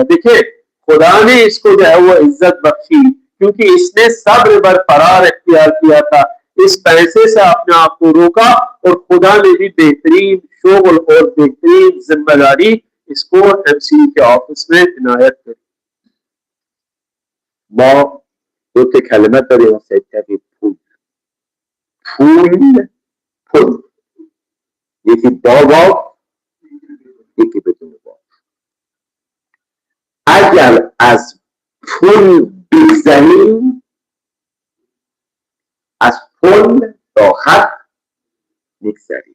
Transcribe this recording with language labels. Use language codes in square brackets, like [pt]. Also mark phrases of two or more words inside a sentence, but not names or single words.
[ur] دیکھیں خدا نے اس کو جو ہے وہ عزت بخشی کیونکہ اس نے صبر بر فرار اختیار کیا تھا، اس پیسے سے اپنے آپ کو روکا، اور خدا نے بھی بہترین شغل اور بہترین ذمہ داری اس کو ایم سی ڈی کے آفس میں عنایت کری۔ [fa] ما دو تا کلمه داریم واسه تغییر پول، یکی با واو، یکی بدون واو. اگر از پول بگذریم، از پول راحت میگذریم.